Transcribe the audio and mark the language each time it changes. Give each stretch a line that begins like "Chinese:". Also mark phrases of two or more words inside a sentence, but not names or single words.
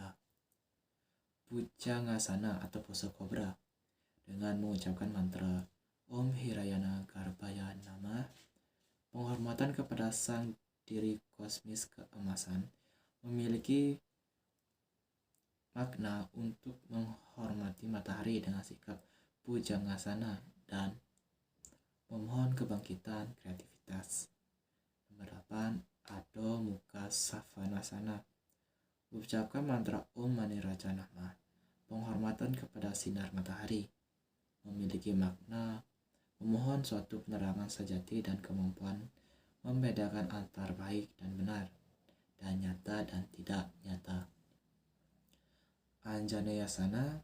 Indonesian: Bhujangasana atau pose kobra dengan mengucapkan mantra
Sanskrit: Om Hirayana Garbhaya Namah,
Indonesian: penghormatan penghormatan kepada sang diri kosmis keemasan memiliki makna untuk menghormati matahari dengan sikap pujangasana dan memohon kebangkitan kreativitas. Nomor 8, Adho Mukha Savanasana. Ucapkan mantra
Sanskrit: Om Mani Raja Namah.
Indonesian: Penghormatan kepada sinar matahari memiliki makna memohon suatu penerangan sejati dan kemampuan membedakan antar baik dan benar, dan nyata dan tidak nyata. Anjaneyasana.